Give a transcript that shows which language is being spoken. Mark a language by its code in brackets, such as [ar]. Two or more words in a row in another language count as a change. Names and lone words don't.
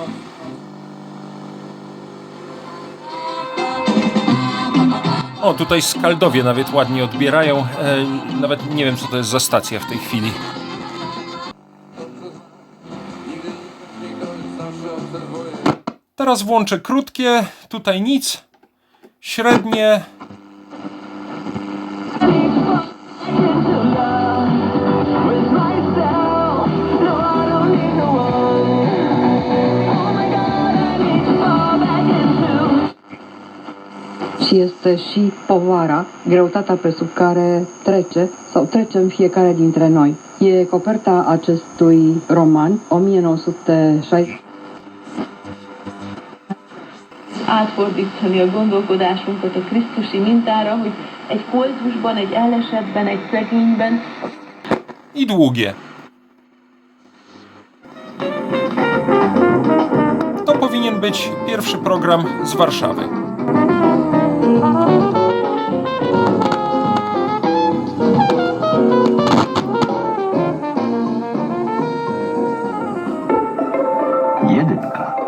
[pl] O, tutaj Skaldowie nawet ładnie odbierają. Nawet nie wiem, co to jest za stacja w tej chwili. Teraz włączę krótkie, tutaj nic. Średnie. [ro] Și este și povara, greutatea pe care trece sau trecem fiecare dintre noi. E coperta acestui roman, 1960. [hu] Átfordítani a gondolkodásunkat a krisztusi mintára, hogy egy koltusban, egy elesettben, egy szegényben. [pl] I długie. To powinien być pierwszy program z Warszawy. Jedynka.